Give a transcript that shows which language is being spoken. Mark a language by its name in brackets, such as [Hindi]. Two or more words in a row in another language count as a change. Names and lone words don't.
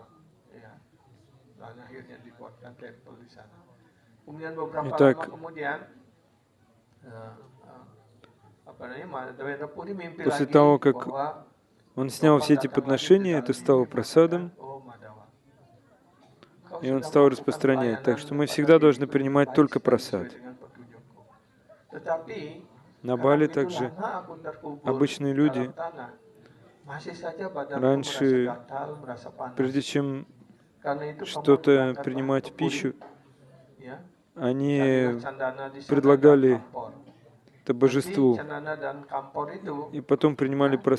[Indonesian] Ya. Dan akhirnya dibuatkan tempel di sana. Kemudian beberapa lama kemudian Madhavendra Puri mimpi [Russian] После [Indonesian] lagi [Russian] того, как [Indonesian] bahwa [Russian] он снял все эти подношения, это стало просадом, и он стал распространять. Так что мы всегда должны принимать только просад. На Бали также обычные люди раньше, прежде чем что-то принимать в пищу, они предлагали это божеству, и потом принимали просад.